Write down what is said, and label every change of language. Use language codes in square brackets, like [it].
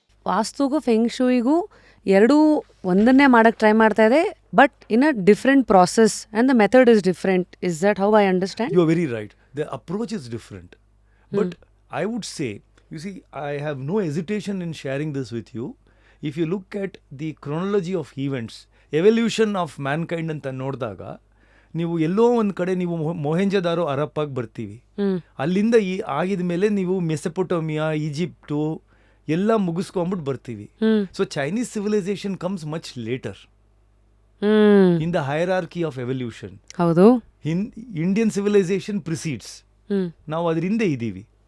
[kn] ವಾಸ್ತುಗೂ feng ಶೂಯಿಗೂ ಎರಡೂ ಒಂದನ್ನೇ ಮಾಡಕ್ಕೆ try ಮಾಡ್ತಾ ಇದೆ, [en] But in a different process and the method is different. Is that how I understand? You are very right. The approach is different. But I would say, you see, I have no hesitation in sharing this with you. If you look at the chronology of events, evolution of mankind [kn] ಅಂತ ನೋಡಿದಾಗ, ನೀವು ಎಲ್ಲೋ ಒಂದು ಕಡೆ ನೀವು ಮೊಹೆಂಜದಾರೋ ಹರಪ್ಪಾಗಿ ಬರ್ತೀವಿ. ಅಲ್ಲಿಂದ ಆಗಿದ ಮೇಲೆ ನೀವು ಮೆಸೊಪೊಟೋಮಿಯಾ, ಈಜಿಪ್ಟು ಎಲ್ಲ ಮುಗಿಸ್ಕೊಂಡ್ಬಿಟ್ಟು ಬರ್ತೀವಿ. [en] So Chinese civilisation comes much later in the hierarchy of evolution. [kn] ಹೌದು. [en] Indian civilisation precedes, [kn] ನಾವು ಅದ್ರ ಹಿಂದೆ ಇದ್ದೀವಿ.